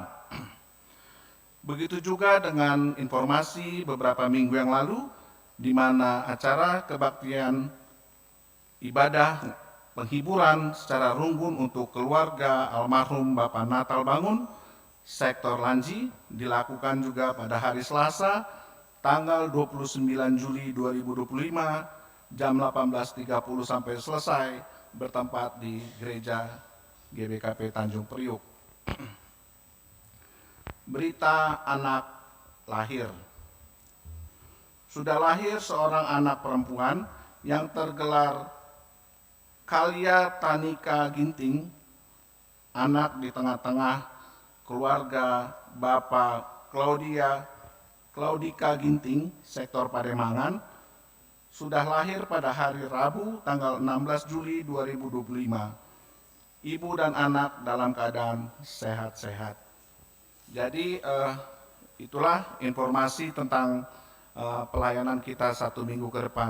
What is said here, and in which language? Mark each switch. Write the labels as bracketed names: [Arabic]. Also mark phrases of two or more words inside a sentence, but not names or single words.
[Indonesian] Begitu juga dengan informasi beberapa minggu yang lalu, di mana acara kebaktian ibadah penghiburan secara runggun untuk keluarga almarhum Bapak Natal Bangun, sektor Lanji, dilakukan juga pada hari Selasa, tanggal 29 Juli 2025, jam 18.30 sampai selesai, bertempat di gereja GBKP Tanjung Priuk. Berita anak lahir. Sudah lahir seorang anak perempuan yang tergelar Kalia Tanika Ginting, anak di tengah-tengah keluarga Bapak Claudika Ginting, sektor Pademangan, sudah lahir pada hari Rabu tanggal 16 Juli 2025. Ibu dan anak dalam keadaan sehat-sehat. Jadi itulah informasi tentang pelayanan kita 1 minggu ke depan.